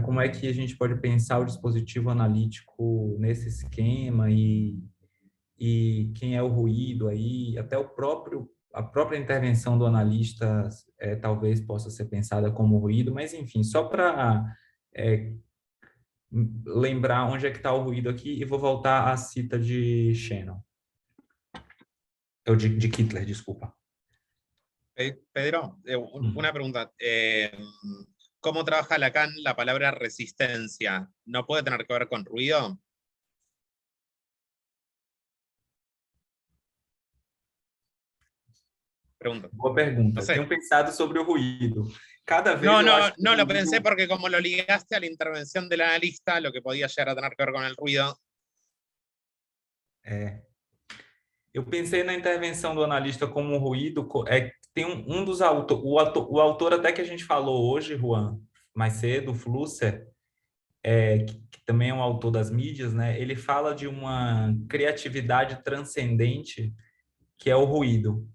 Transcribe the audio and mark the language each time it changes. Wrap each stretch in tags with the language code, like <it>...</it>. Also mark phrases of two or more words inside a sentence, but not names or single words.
<pt>Como é que a gente pode pensar o dispositivo analítico nesse esquema e quem é o ruído aí, até a própria intervenção do analista talvez possa ser pensada como ruído, mas enfim, só para lembrar onde é que está o ruído aqui, e vou voltar à cita de Shannon. De Kittler, desculpa.</pt> <es>Pedro, una pregunta. ¿Cómo trabaja Lacan la palabra resistencia? ¿No puede tener que ver con ruido? Pregunta.</es> <pt>Boa pergunta.</pt> <es>No sé.</es> <pt>Tenho pensado sobre o ruído.</pt> <es>Cada vez no lo pensé porque como lo ligaste a la intervención del analista, lo que podía llegar a tener que ver con el ruido.</es> <pt>Eu pensei na intervenção do analista como um ruído. Tem um dos autores, o autor até que a gente falou hoje, Juan, mais cedo, Flusser, que também é um autor das mídias, né? Ele fala de uma criatividade transcendente que é o ruído.</pt>